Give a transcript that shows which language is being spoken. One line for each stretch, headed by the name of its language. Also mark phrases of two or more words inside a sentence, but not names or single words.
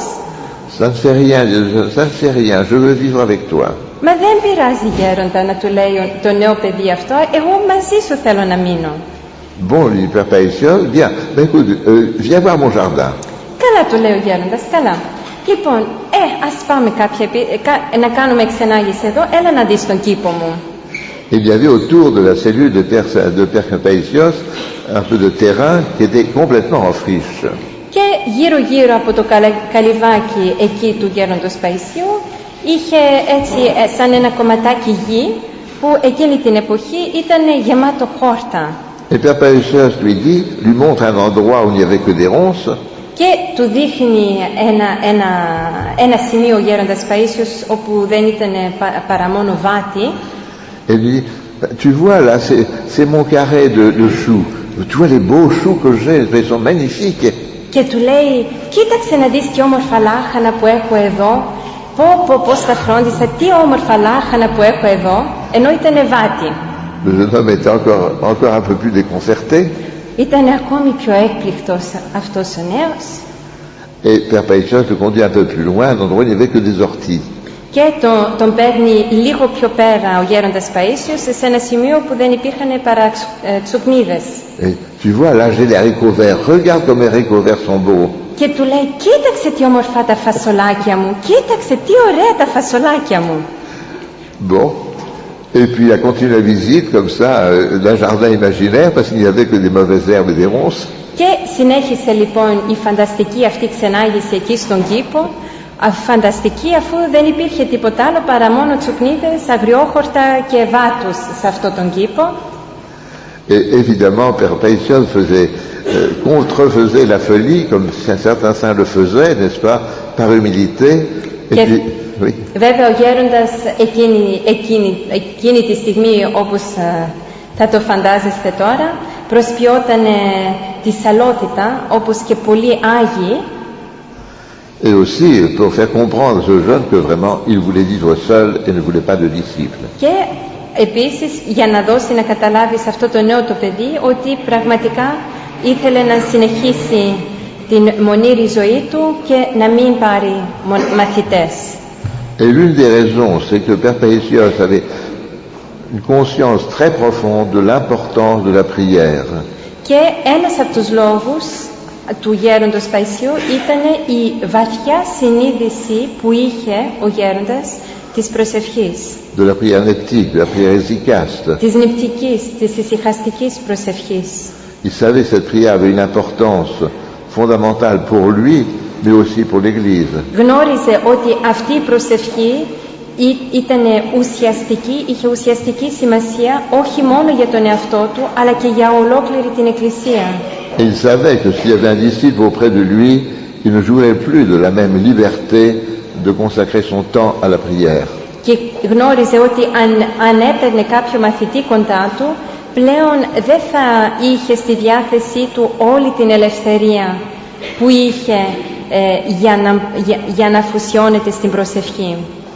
French: Ça ne fait rien, je veux vivre avec toi.
Greek: Μα δεν πειράζει γέροντα, να του λέει το νέο παιδί αυτό, εγώ μαζί σου θέλω να μείνω.
French: Bon, lui dit Père Païsios, bien, ben écoute, viens voir mon jardin.
Greek: Καλά, του λέει ο γέροντας, καλά. Λοιπόν, ας πάμε να κάνουμε ξενάγηση εδώ, έλα να δεις τον κήπο μου.
French: Il y avait autour de la cellule de Père Païsios un peu de terrain qui était complètement en friche.
Greek: Και γύρω-γύρω από το καλυβάκι εκεί του γέροντος Παϊσίου είχε έτσι σαν ένα κομματάκι γη που εκείνη την εποχή ήταν γεμάτο χόρτα.
French: Et Père Paisios lui montre un endroit où il n'y avait que des ronces.
Greek: Και του δείχνει ένα σημείο ο γέροντας Παΐσιος όπου δεν ήταν παρά μόνο βάτι.
French: Et lui dit, tu vois là, c'est mon carré de choux. Tu vois les beaux choux que j'ai, ils sont magnifiques.
Greek: Και του λέει, κοίταξε να δεις τι όμορφα λάχανα που έχω εδώ. Πώς τα φρόντισα, τι όμορφα λάχανα που έχω εδώ, ενώ ήταν βάτι.
French: Le jeune homme était encore un peu plus déconcerté.
Greek: Ήταν ακόμη πιο έκπληκτος αυτός ο νέος.
French: Et Père Paisios le conduit un peu plus loin, à un endroit où il n'y avait que des orties.
Greek: Και τον παίρνει λίγο πιο πέρα ο γέροντας Παΐσιος σε ένα σημείο που δεν υπήρχαν παρά τσουκνίδες.
French: Et tu vois, là j'ai les haricots verts, regarde comme les haricots verts sont beaux.
Greek: Και του λέει, κοίταξε τι όμορφα τα φασολάκια μου, κοίταξε τι ωραία τα φασολάκια μου.
French: Bon, et puis il a continué la visite comme ça, d'un jardin imaginaire, parce qu'il n'y avait que des mauvaises herbes et des ronces.
Greek: Και συνέχισε λοιπόν η φανταστική αυτή ξενάγηση εκεί στον κήπο, φανταστική αφού δεν υπήρχε τίποτα άλλο παρά μόνο τσουκνίδες, αγριόχορτα και βάτους σε αυτόν τον κήπο.
French: Et évidemment, Père Paisios contrefaisait la folie, comme certains saints le faisaient, n'est-ce pas, par humilité. Et puis, oui.
Greek: Βέβαια ο γέροντας εκείνη τη στιγμή, όπως θα το φαντάζεστε τώρα, προσποιόταν τη σαλότητα, όπως και πολλοί Άγιοι.
French: Et aussi pour faire comprendre à ce jeune que vraiment il voulait vivre seul et ne voulait pas de disciples.
Greek: Και επίσης για να δώσει να καταλάβει σε αυτό το νέο το παιδί ότι πραγματικά ήθελε να συνεχίσει την μονήρη ζωή του και να μην πάρει μαθητές.
French: Et l'une des raisons, c'est que Père Paisios avait une conscience très profonde de l'importance de la prière.
Greek: Και ένας από τους λόγους του γέροντος Παϊσίου ήταν η βαθιά συνείδηση που είχε ο γέροντας της προσευχής.
French: De la prière neptique, de la prière hésychaste.
Greek: Της νηπτικής, της ησυχαστικής προσευχής.
French: Il savait que cette prière avait une importance fondamentale pour lui, mais aussi pour l'Église.
Greek: Γνώριζε ότι αυτή η προσευχή ήταν ουσιαστική, είχε ουσιαστική σημασία όχι μόνο για τον εαυτό του, αλλά και για ολόκληρη την Εκκλησία.
French: Et il savait que s'il y avait un disciple auprès de lui, il ne jouerait plus de la même liberté de consacrer son temps à la prière.
Greek: Και γνώριζε ότι αν έπαιρνε κάποιο μαθητή κοντά του, πλέον δεν θα είχε στη διάθεσή του όλη την ελευθερία που είχε για να αφοσιώνεται στην προσευχή.